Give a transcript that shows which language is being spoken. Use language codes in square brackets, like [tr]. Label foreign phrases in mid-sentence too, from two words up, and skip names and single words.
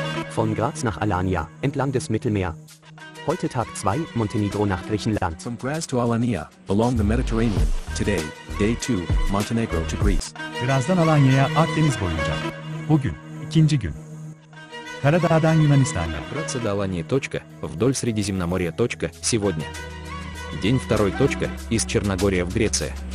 [de] Von Graz nach Alanya, entlang des Mittelmeer. Heute Tag 2, Montenegro nach Griechenland. [en] From Graz to Alanya, along the Mediterranean. Today, Day 2, Montenegro to Greece. [tr] Graz'dan Alanya'ya Akdeniz boyunca. Bugün, ikinci gün. Karadağ'dan Yunanistan'a. [ru] Добраться до Алании. Вдоль Средиземноморья. Сегодня. День 2. Из Черногория в Греция.